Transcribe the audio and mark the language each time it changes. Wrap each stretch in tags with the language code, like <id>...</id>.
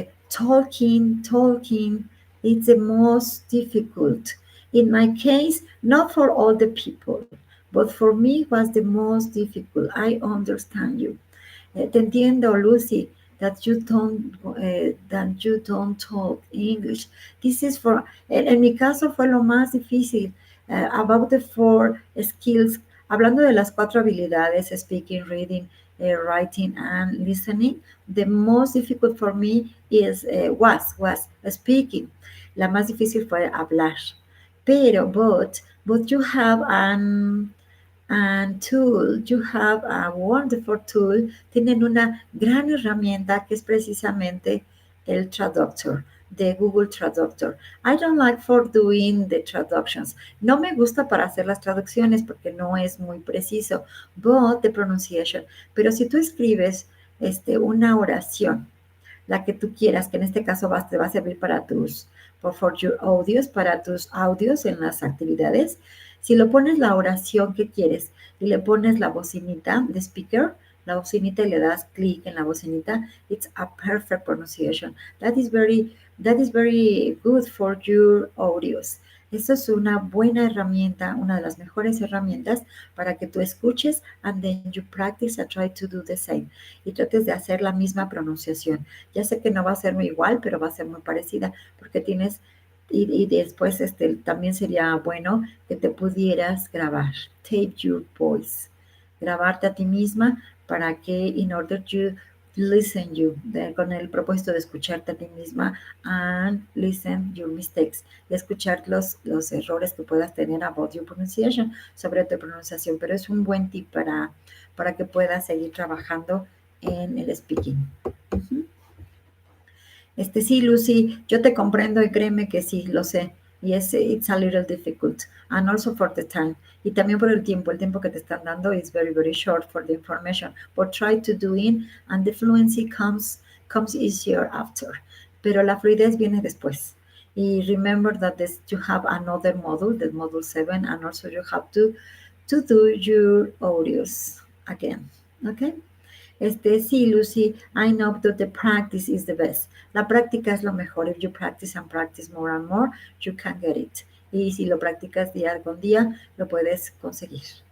<en>Talking, it's the most difficult. In my case, not for all the people, but for me it was the most difficult. I understand you.</en> <es>Te entiendo,</es> <en>Lucy, that you don't talk English. This is for,</en> <es>en mi caso fue lo más difícil.</es> <en>About the four skills,</en> <es>hablando de las cuatro habilidades,</es> <en>speaking, reading, writing, and listening, the most difficult for me was speaking.</en> <es>La más difícil fue hablar. Pero,</es> <en>but you have an tool, you have a wonderful tool,</en> <es>tienen una gran herramienta que es precisamente el traductor, de Google Traductor.</es> <en>I don't like for doing the traductions.</en> <es>No me gusta para hacer las traducciones porque no es muy preciso,</es> <en>but the pronunciation.</en> <es>Pero si tú escribes una oración, la que tú quieras, que en este caso te va a servir para</es> <en>for your audios,</en> <es>para tus audios en las actividades. Si lo pones la oración que quieres y le pones la bocinita de speaker, la bocinita y le das clic en la bocinita,</es> <en>it's a perfect pronunciation. That is very good for your audios.</en> <es>Eso es una buena herramienta, una de las mejores herramientas para que tú escuches</es> <en>and then you practice and try to do the same.</en> <es>Y trates de hacer la misma pronunciación. Ya sé que no va a ser muy igual, pero va a ser muy parecida porque tienes, y después también sería bueno que te pudieras grabar,</es> <en>tape your voice,</en> <es>grabarte a ti misma para que</es> <en>in order to listen you,</en> <es>con el propósito de escucharte a ti misma</es> <en>and listen your mistakes,</en> <es>y escuchar los errores que puedas tener</es> <en>about your pronunciation,</en> <es>sobre tu pronunciación, pero es un buen tip para que puedas seguir trabajando en el speaking. Uh-huh. Sí, Lucy, yo te comprendo y créeme que sí, lo sé.</es> <en>Yes, it's a little difficult. And also for the time.</en> <es>Y también por el tiempo que te están dando</es> <en>is very, very short for the information. But try to do it and the fluency comes easier after.</en> <es>Pero la fluidez viene después.</es> <en>Y remember that you have another module, the module 7, and also you have to do your audios again. Okay? Sí, Lucy, I know that the practice is the best.</en> <es>La práctica es lo mejor.</es> <en>If you practice and practice more and more, you can get it.</en> <es>Y si lo practicas día con día, lo puedes conseguir.</es>